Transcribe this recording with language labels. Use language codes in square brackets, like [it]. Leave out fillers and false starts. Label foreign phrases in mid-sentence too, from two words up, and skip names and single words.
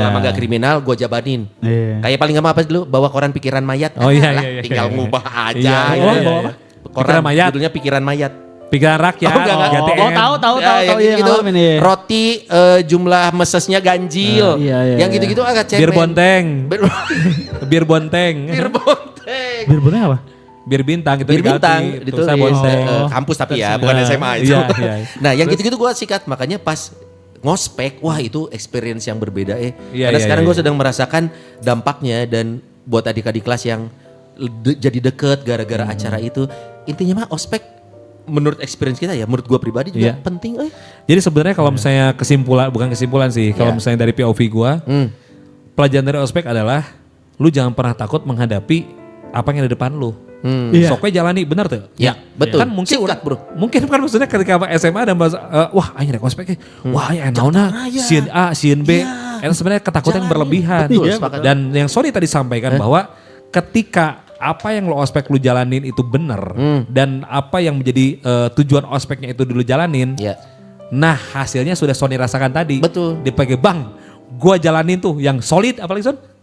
[id] Selama gak kriminal, gue jabanin. Iya. Kayak paling gak apa dulu, bawa koran pikiran mayat. Oh iya, Alah, iya, iya, tinggal iya. ngubah aja. Iya, gitu. iya, iya. Koran Pikiran mayat. judulnya pikiran mayat. Pikiran rakyat. Oh, enggak. GTM. Oh tahu Ya, yang iya gitu, ngalamin ya. roti jumlah mesesnya ganjil. Iya, iya, yang iya. gitu-gitu agak cemen. Bir bonteng. Bir, Bir bonteng. bir bonteng. Bir boneng apa? Bir bintang gitu Bir diganti, bintang tulisan ditulis bonteng. kampus tapi ya bukan SMA itu. Iya, iya. Nah yang gitu-gitu gue sikat makanya pas ngospek wah itu experience yang berbeda Iya, Karena iya, sekarang iya. gue sedang merasakan dampaknya dan buat adik-adik kelas yang jadi deket gara-gara acara itu intinya mah ospek menurut experience kita ya menurut gue pribadi juga Iya. penting. Jadi sebenarnya kalau misalnya bukan kesimpulan sih, kalau Iya. misalnya dari POV gua, pelajaran dari ospek adalah lu jangan pernah takut menghadapi apa yang ada di depan lu. Iya. Soknya jalani, benar tuh? Ya betul. Kan mungkin Sikat, bro. Mungkin kan maksudnya ketika SMA ada bahasa, [su] wah aing rek ospek, wah aing naonna sieun A, sieun B. [id] Itu sebenarnya ketakutan yang berlebihan. Betul, sepakat. Dan yang sorry tadi sampaikan bahwa ketika apa yang lo ospek lu jalanin itu benar dan apa yang menjadi tujuan ospeknya itu dulu jalanin. Ya. Nah hasilnya sudah Sony rasakan tadi. Betul. Dipakai bang, gua jalanin tuh yang solid apalagi Son?